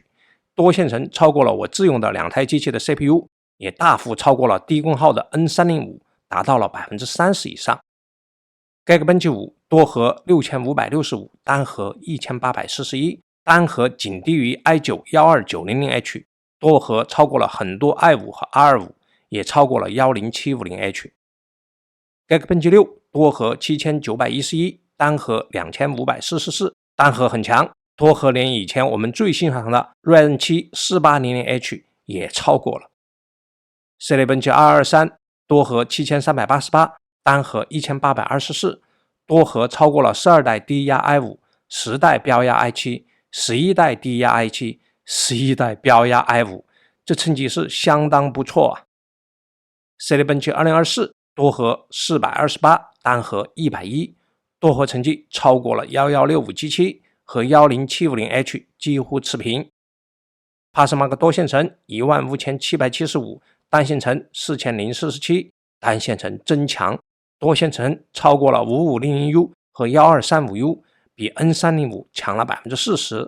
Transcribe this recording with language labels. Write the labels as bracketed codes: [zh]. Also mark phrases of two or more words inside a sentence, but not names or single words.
[zh] 多線程超過了我自用的2台機器的 CPU， 也大幅超過了低功耗的 N305， 達到了 30% 以上。Geekbench 5多核6565，單核1841，单核僅低於 i9-12900H， 多核超過了很多 i5 和 R5， 也超過了 10750H。 Geekbench 6多核7911，单核2544，单核很强，多核连以前我們最欣賞的 Ryzen 7 4800H 也超過了。Cinebench 223 多核7388，單核1824，多核超過了12代低壓 i5、10代標壓 i7、11 代低壓 i7、11代標壓 i5， 這成績是相當不錯啊。Cinebench 2024多核428，單核110，多核成績超過了11657和 10750H 幾乎持平。Passmark 多線程15775，單線程4047，單線程真強，多線程超過了 5501U 和 1235U， 比 N305 強了 40%。